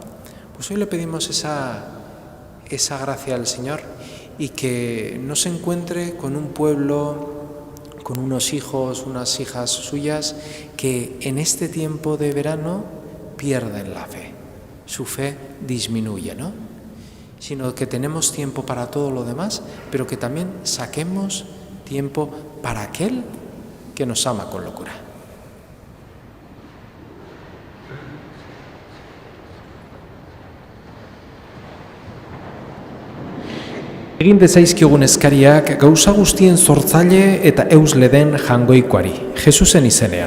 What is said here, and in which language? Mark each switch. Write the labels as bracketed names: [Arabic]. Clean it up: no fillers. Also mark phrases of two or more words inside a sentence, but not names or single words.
[Spanish] Pues hoy le pedimos esa gracia al Señor y que no se encuentre con un pueblo, con unos hijos, unas hijas suyas que en este tiempo de verano pierden la fe, su fe disminuye, ¿no? Sino que tenemos tiempo para todo lo demás, pero que también saquemos tiempo para aquel que nos ama con locura. [Basque] Egin dezaizkigun eskariak gauza guztien sortzaile eta eusle den jangoikoari, Jesusen izenean.